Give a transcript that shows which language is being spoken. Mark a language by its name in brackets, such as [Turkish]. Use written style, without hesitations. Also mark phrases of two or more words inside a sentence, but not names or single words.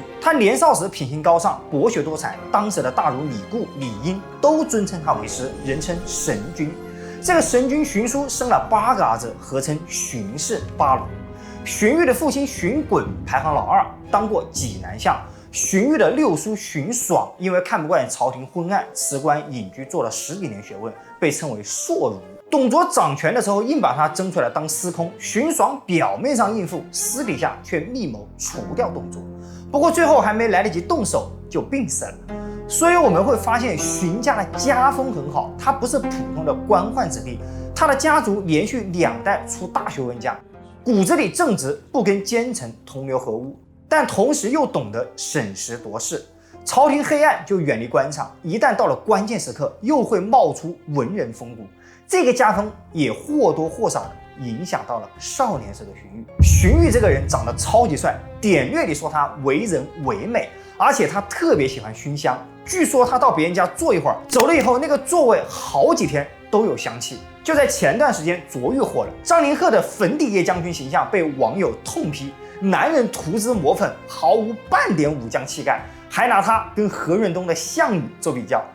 [Chinese] 他年少時品行高尚，博學多才，當時的大儒李固、李英都尊称他為師，人稱神君。這個神君荀叔生了8個兒子，合稱荀氏八儒。荀彧的父親荀滾排行老2，當過濟南相。荀彧的六叔荀爽因為看不慣朝廷昏暗，辭官隱居，做了10幾年學問，被稱為碩儒。董卓掌權的時候，硬把他徵出來當司空。荀爽表面上應付，私底下卻密謀除掉董卓。不過最後還沒來得及動手，就病死了。所以我們會發現荀家的家風很好，他不是普通的官宦子弟，他的家族連續2代出大學問家，骨子裡正直，不跟奸臣同流合污，但同時又懂得审时度勢。朝廷黑暗就遠離官場，一旦到了關鍵時刻，又會冒出文人風骨。這個家風也或多或少的影響到了少年時的荀彧。荀彧這個人長得超級帥，典略裡說他為人唯美，而且他特別喜歡熏香。據說他到別人家坐一會兒，走了以後那個座位好幾天都有香氣。就在前段時間，卓玉火了，张凌赫的粉底液將軍形象被網友痛批，男人涂脂抹粉，毫無半點武將氣概，還拿他跟何潤東的項羽做比較。